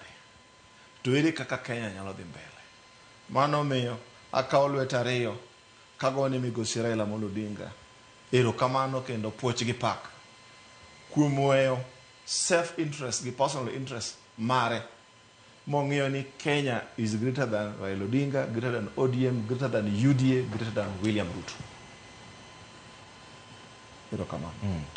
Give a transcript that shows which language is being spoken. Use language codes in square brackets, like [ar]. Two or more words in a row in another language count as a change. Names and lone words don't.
[luo] To ere kaka Kenya nyalo dhi mbele. Mano miyo akawo lwet ariyo kagone migosi Raila Amolo Odinga erokamano kendo puoch gi pak kuom weyo [en] self interest [luo] gi [en] personal interest [luo] mare mong'iyo ni [en] Kenya is greater than Raila Odinga, greater than ODM, greater than UDA, greater than William Ruto. [luo] Erokamano.